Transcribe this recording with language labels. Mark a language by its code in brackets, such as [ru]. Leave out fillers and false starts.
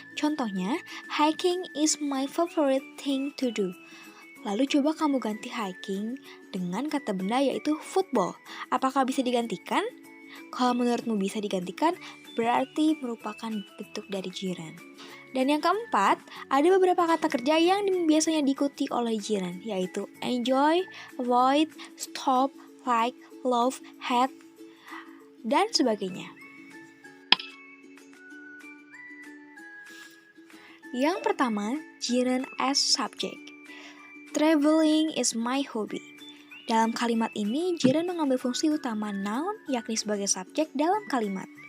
[id] Contohnya, [en] hiking is my favorite thing to do. [id] Lalu coba kamu ganti hiking dengan kata benda yaitu football. Apakah bisa digantikan? Kalau menurutmu bisa digantikan, berarti merupakan bentuk dari gerund. Dan yang keempat, ada beberapa kata kerja yang biasanya diikuti oleh gerund, yaitu enjoy, avoid, stop, like, love, hate, dan sebagainya. Yang pertama, [en] gerund as subject. Traveling is my hobby. [id] Dalam kalimat ini, gerund mengambil fungsi utama noun, yakni sebagai subjek dalam kalimat.